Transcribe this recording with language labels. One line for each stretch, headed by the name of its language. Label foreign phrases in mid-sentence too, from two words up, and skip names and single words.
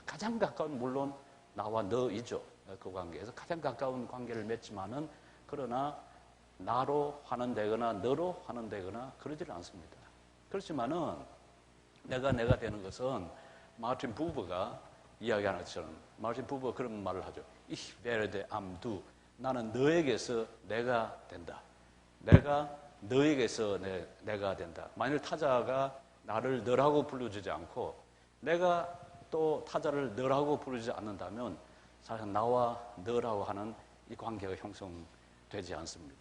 Korean: 가장 가까운 물론 나와 너이죠. 그 관계에서 가장 가까운 관계를 맺지만은 그러나 나로 환원되거나 너로 환원되거나 그러지는 않습니다. 그렇지만은 내가 되는 것은 마르틴 부버가 이야기하는 것처럼 마르틴 부버가 그런 말을 하죠.
German: Ich werde am Du.
Korean: 나는 너에게서 내가 된다. 내가 너에게서 내가 된다. 만일 타자가 나를 너라고 불러주지 않고 내가 또 타자를 너라고 부르지 않는다면 사실 나와 너라고 하는 이 관계가 형성되지 않습니다.